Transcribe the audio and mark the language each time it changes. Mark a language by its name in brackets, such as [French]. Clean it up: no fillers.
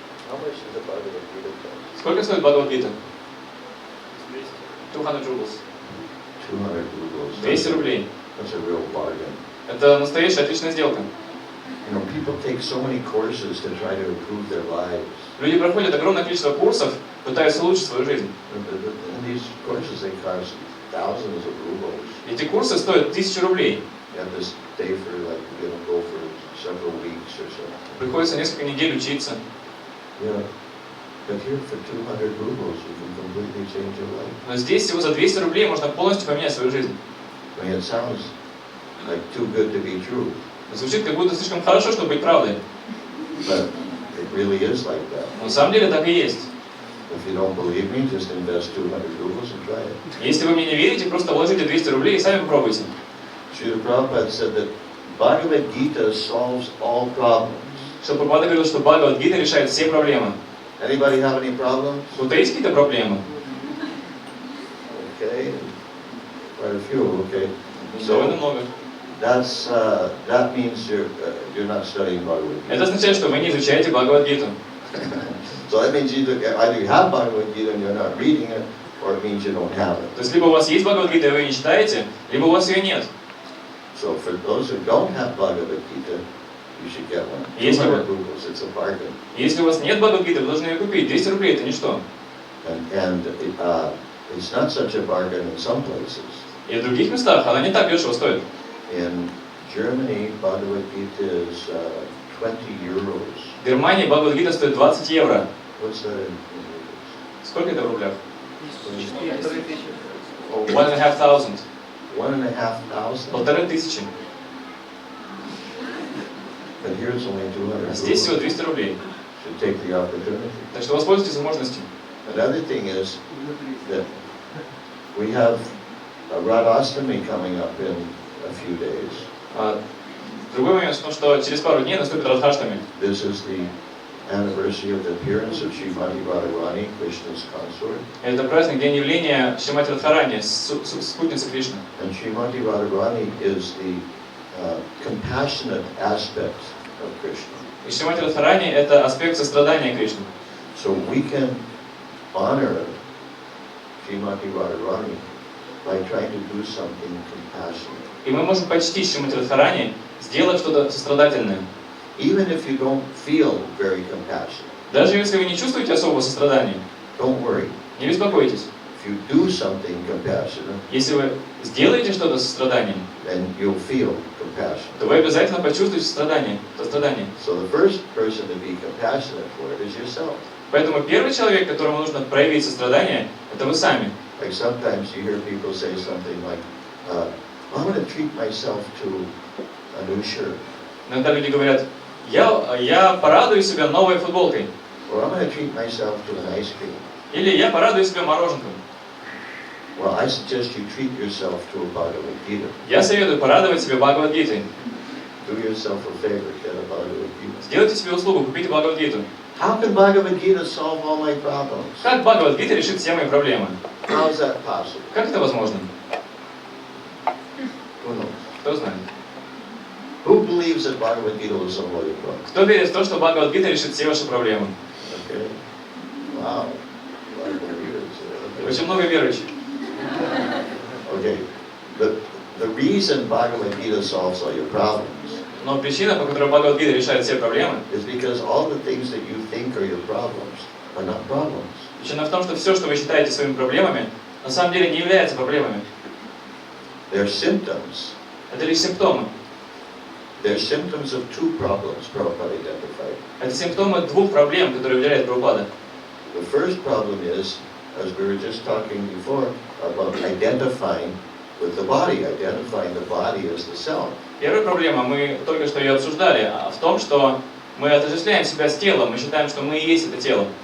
[English] How much is the Bhagavad Gita cost? [Russian] Сколько стоит Бхагавад Гита? [English] 200 rubles. 200 rubles. [Russian] 200 рублей. [English] That's a real bargain. [Russian] Это настоящая отличная сделка. [English] You know, people take so many courses to try to improve their lives. [Russian] Люди проходят огромное количество курсов, пытаясь улучшить свою жизнь. [English] And these courses, they cost thousands of rubles. [Russian] Эти курсы стоят 1000 рублей. [English] You have to stay for go for several weeks or so. [Russian] Приходится несколько недель учиться. [English] Yeah. But here for 200 rubles, you can completely change your life. [Russian] Но здесь всего за 200 рублей можно полностью поменять свою жизнь. [English] I mean, it sounds like too good to be true. [Russian] Звучит как будто слишком хорошо, чтобы быть правдой. [English] But it really is like that. [Russian] Но на самом деле так и есть. [English] If you don't believe me, just invest 200 rubles and try it. [Russian] Если вы мне не верите, просто вложите 200 рублей и сами попробуйте. [English] Srila Prabhupada said that Bhagavad Gita solves all problems. [Russian] Что Прабхупада говорил, что Бхагавад Гита решает все проблемы. [English] Anybody have any problems? [Russian] У тебя есть какие-то проблемы? [English] Okay, quite a few. Okay, [Russian] Довольно много. [English] that means you're not studying Bhagavad Gita. [Russian] Это означает, что вы не изучаете Бхагавад Гиту. [English] So that means either you have Bhagavad Gita and you're not reading it, or it means you don't have it. То есть либо у вас есть Бхагавад Гита, и вы ее не читаете, либо у вас ее нет. So for those who don't have Bhagavad Gita, you should get one. Yes, 200 rubles, it's a bargain. [Russian] Если у вас нет Бхагавад Гиты, вы должны ее купить. 200 рублей это ничто. [English] And it's not such a bargain in some places. [Russian] И в других местах она не так дешево стоит. [English] In Germany, Bhagavad Gita is 20 euros. [Russian] В Германии Бхагавад Гита стоит 20 евро. [English] What's that in euros? [Russian] Сколько это в рублях? 1,500. [English] 1,500. [Russian] 1500. [English] But here it's only 200 [Russian] А здесь всего [English] rubles. [Russian] 200 рублей. [English] Should take the opportunity. [Russian] Так что воспользуйтесь возможностью. [English] Another thing is that we have a Radhastami coming up in a few days. [Russian] Другой момент в том, что через пару дней наступит Радхаштами. [English] This is the anniversary of the appearance of Srimati Radharani, Krishna's consort. [Russian] Это праздник, день явления Шримати Радхарани, спутницы Кришны. [English] And Srimati Radharani is the compassionate aspect of Krishna. [Russian] И Шримати Радхарани это аспект сострадания Кришны. [English] So we can honor Srimati Radharani by trying to do something compassionate. [Russian] И мы можем почтить Шримати Радхарани, сделав что-то сострадательное. [English] Even if you don't feel very compassionate, [Russian] Даже если вы не чувствуете особого сострадания, [English] don't worry. [Russian] не беспокойтесь. [English] If you do something compassionate, [Russian] Если вы сделаете что-то с состраданием, [English] then you'll feel compassion. [Russian] то вы обязательно почувствуете сострадание. [English] So the first person to be compassionate for it is yourself. [Russian] Поэтому первый человек, которому нужно проявить сострадание, это вы сами. [English] Like sometimes you hear people say something like, I'm going to treat myself to a new shirt. [Russian] Иногда люди говорят, я порадую себя новой футболкой. [English] Or I'm going to treat myself to an ice cream. [Russian] Или я порадую себя мороженком. [English] Well, I suggest you treat yourself to a Bhagavad Gita. [Russian] Я советую порадовать себя Бхагавад Гитой. [English] Do yourself a favor, get a Bhagavad Gita. [Russian] Сделайте себе услугу, купите Бхагавад Гиту. [English] How can Bhagavad Gita solve all my problems? [Russian] Как Бхагавад Гита решит все мои проблемы? [English] How is that possible? [Russian] Как это возможно? [English] Who knows? [Russian] Кто знает? [English] Who believes that Bhagavad Gita will solve all your problems? [Russian] Кто верит в то, что Бхагавад Гита решит все ваши проблемы? [English] Okay. Wow. Bhagavad Gita is, [Russian] Очень много верующих. [English] Okay. The reason Bhagavad Gita solves all your problems [Russian] Но причина, по которой Бхагавад Гита решает все проблемы, [English] is because all the things that you think are your problems are not problems. [Russian] причина в том, что все, что вы считаете своими проблемами, на самом деле не является проблемами. [English] They're symptoms. [Russian] Это лишь симптомы. [English] They're symptoms of two problems Prabhupada identified. [Russian] Это симптомы двух проблем, которые выделяет Прабхупада. [English] The first problem is, as we were just talking before, about identifying with the body as the self. [Russian] Первая проблема, мы только что ее обсуждали, в том, что мы отождествляем себя с телом, мы считаем, что мы и есть это тело.